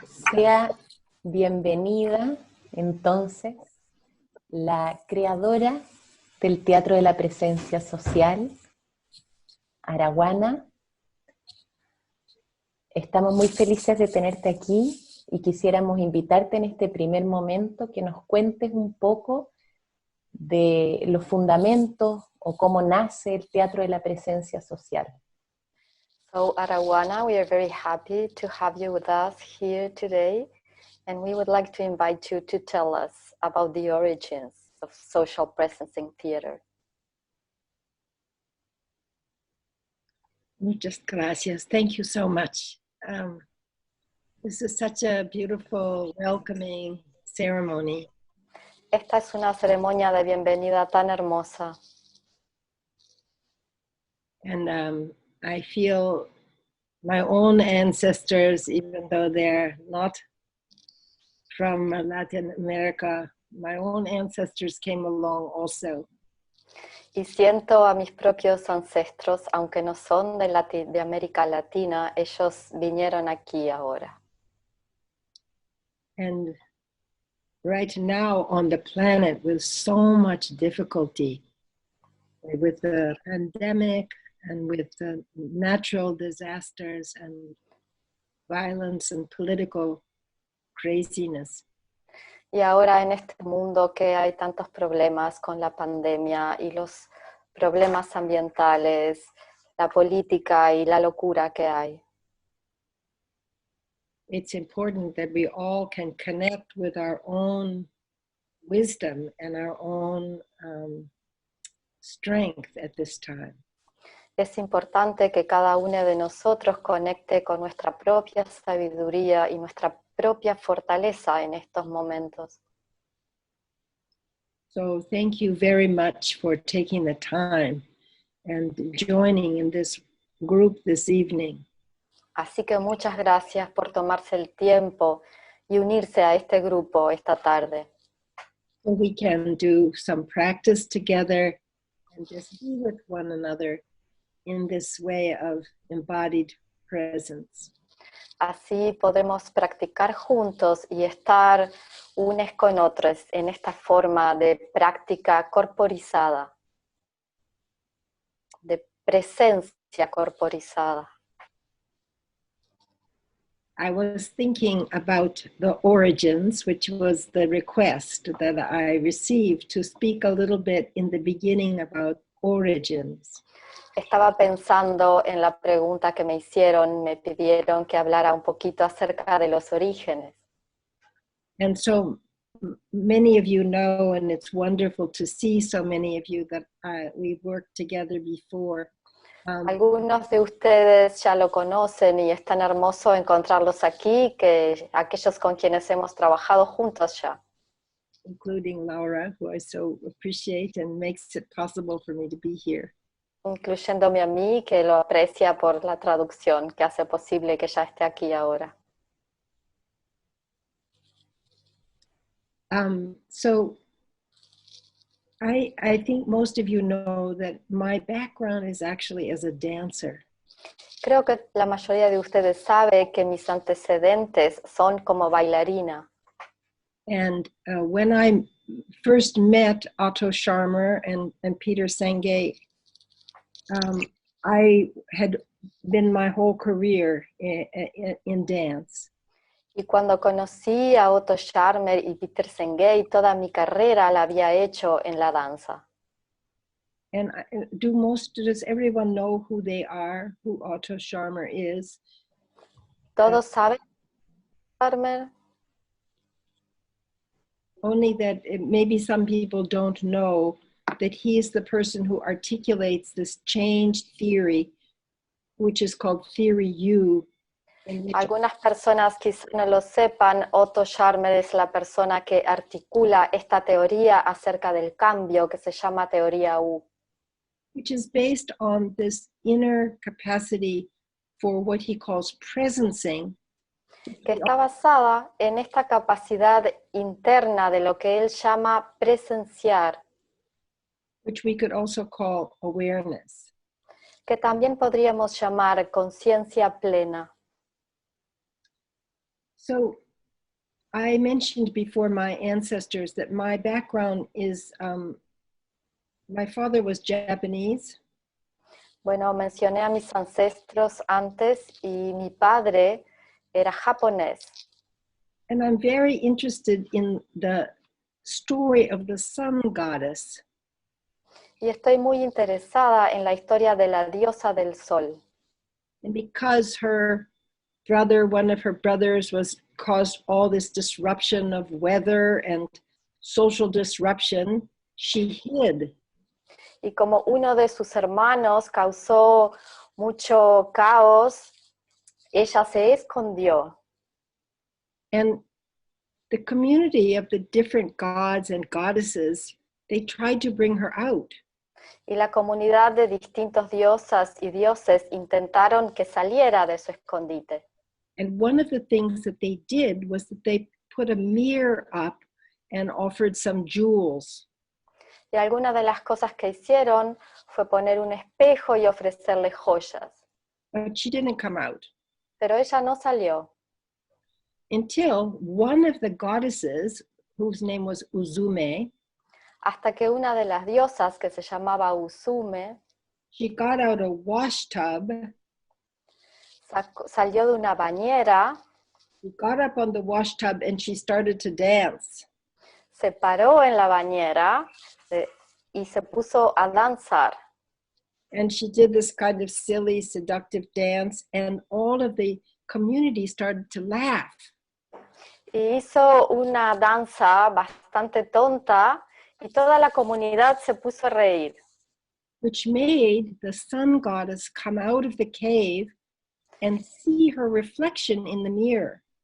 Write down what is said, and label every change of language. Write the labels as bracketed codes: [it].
[es] Sea bienvenida, entonces, la creadora del Teatro de la Presencia Social, Arawana. Estamos muy felices de tenerte aquí y quisiéramos invitarte en este primer momento que nos cuentes un poco de los fundamentos o cómo nace el Teatro de la Presencia Social. [en] So Arawana, we are very happy to have you with us here today, and we would like to invite you to tell us about the origins of social presencing theater. [es] Muchas gracias. [en] Thank you so much. This is such a beautiful, welcoming ceremony. [es] Esta es una ceremonia de bienvenida tan hermosa. [en] And I feel my own ancestors, even though they're not from Latin America, my own ancestors came along also. [es] Y siento a mis propios ancestros, aunque no son de América Latina, ellos vinieron aquí ahora. [en] And right now on the planet with so much difficulty, with the pandemic and with the natural disasters and violence and political craziness. [es] Y ahora en este mundo que hay tantos problemas con la pandemia y los problemas ambientales, la política y la locura que hay. [en] It's important that we all can connect with our own wisdom and our own strength at this time. [es] Es importante que cada uno de nosotros conecte con nuestra propia sabiduría y nuestra propia fortaleza en estos momentos. [en] So thank you very much for taking the time and joining in this group this evening. [es] Así que muchas gracias por tomarse el tiempo y unirse a este grupo esta tarde. [en] So we can do some practice together and just be with one another in this way of embodied presence. [es] Así podemos practicar juntos y estar unos con otros en esta forma de práctica corporizada, de presencia corporizada. [en] I was thinking about the origins, which was the request that I received to speak a little bit in the beginning about origins. [es] Estaba pensando en la pregunta que me hicieron, me pidieron que hablara un poquito acerca de los orígenes. [en] And so many of you know, and it's wonderful to see so many of you that we've worked together before. [es] Algunos de ustedes ya lo conocen y es tan hermoso encontrarlos aquí, que aquellos con quienes hemos trabajado juntos ya. [en] including Laura, who I so appreciate and makes it possible for me to be here. [es] Incluyéndome a mí, que lo aprecia por la traducción, que hace posible que ya esté aquí ahora. [en] So I think most of you know that my background is actually as a dancer. [es] Creo que la mayoría de ustedes sabe que mis antecedentes son como bailarina. [en] And when I first met Otto Scharmer and Peter Senge, I had been my whole career in dance. [es] Y cuando conocí a Otto Scharmer y Peter Senge, toda mi carrera la había hecho en la danza. [en] And does everyone know who they are, who Otto Scharmer is? [es] ¿Todos saben Scharmer? [en] Only that maybe some people don't know that he is the person who articulates this change theory, which is called Theory U. [es] Algunas personas quizás no lo sepan, Otto Scharmer es la persona que articula esta teoría acerca del cambio que se llama teoría U. [en] Which is based on this inner capacity for what he calls presencing. [es] Que está basada en esta capacidad interna de lo que él llama presenciar. [en] Which we could also call awareness. [es] Que también podríamos llamar conciencia plena. [en] So I mentioned before my ancestors that my background is, my father was Japanese. [es] Bueno, mencioné a mis ancestros antes y mi padre era japonés. [en] And I'm very interested in the story of the sun goddess. [es] Y estoy muy interesada en la historia de la diosa del sol. [en] And because her brother, one of her brothers, caused all this disruption of weather and social disruption, she hid. [es] Y como uno de sus hermanos causó mucho caos, ella se escondió. [en] And the community of the different gods and goddesses, they tried to bring her out. [es] Y la comunidad de distintos diosas y dioses intentaron que saliera de su escondite. [en] And one of the things that they did was that they put a mirror up and offered some jewels. [es] Y alguna de las cosas que hicieron fue poner un espejo y ofrecerle joyas. [en] But she didn't come out. [es] Pero ella no salió. [en] Until one of the goddesses, whose name was Uzume, [es] hasta que una de las diosas, que se llamaba Uzume, [en] she got out a wash tub, [es] salió de una bañera, [en] she got up on the wash tub and she started to dance. [es] Se paró en la bañera y se puso a danzar. [en] And she did this kind of silly, seductive dance, and all of the community started to laugh. [es] Y hizo una danza bastante tonta y toda la comunidad se puso a reír. [en] Which made the sun goddess come out of the cave and see her reflection in the mirror.